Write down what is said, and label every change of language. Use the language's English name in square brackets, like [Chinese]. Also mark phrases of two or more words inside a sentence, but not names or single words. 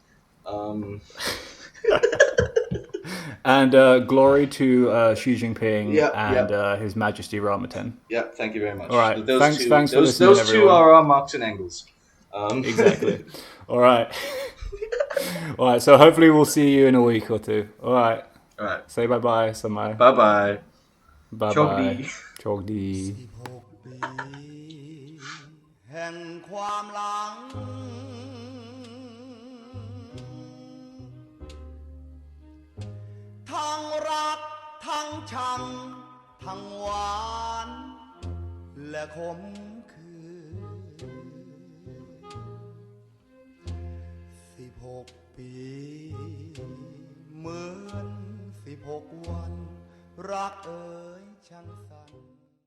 [English] And glory to Xi Jinping Yeah, and yeah. His Majesty Ramaten. Yeah, thank you very much. All right, Those thanks two, for those listening, two everyone. are our Marx and Engels. Exactly. All right. All right, so hopefully we'll see you in a week or two. All right. All right. Say bye-bye, Samai. Bye-bye. Bye-bye. [Thai] โชคดี. แห่งความหลังทั้งรักทั้งชังทั้งหวานและขมขื่น16 ปีเหมือน16 วันรักเอ๋ยช่างสั้น